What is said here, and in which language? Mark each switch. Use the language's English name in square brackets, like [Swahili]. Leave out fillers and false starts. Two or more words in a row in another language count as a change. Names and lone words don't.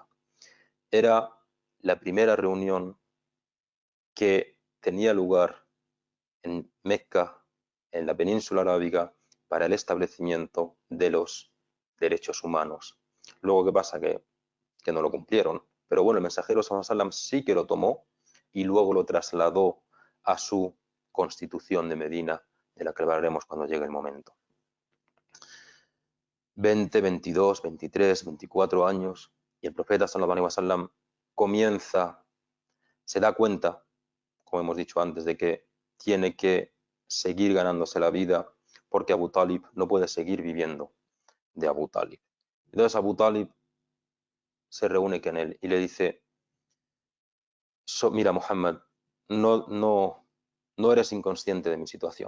[Spanish] Era la primera reunión que tenía lugar en Mecca, en la península arábiga, para el establecimiento de los derechos humanos. Luego, ¿qué pasa? Que no lo cumplieron. Pero bueno, el mensajero [Arabic] صلى الله عليه وسلم [Spanish] sí que lo tomó y luego lo trasladó a su constitución de Medina, de la que hablaremos cuando llegue el momento. 20, 22, 23, 24 años, y el profeta [Arabic] صلى الله عليه وسلم [Spanish] comienza, se da cuenta, como hemos dicho antes, de que tiene que seguir ganándose la vida porque Abu Talib no puede seguir viviendo de Abu Talib. Entonces Abu Talib se reúne con él y le dice, mira Muhammad, no eres inconsciente de mi situación.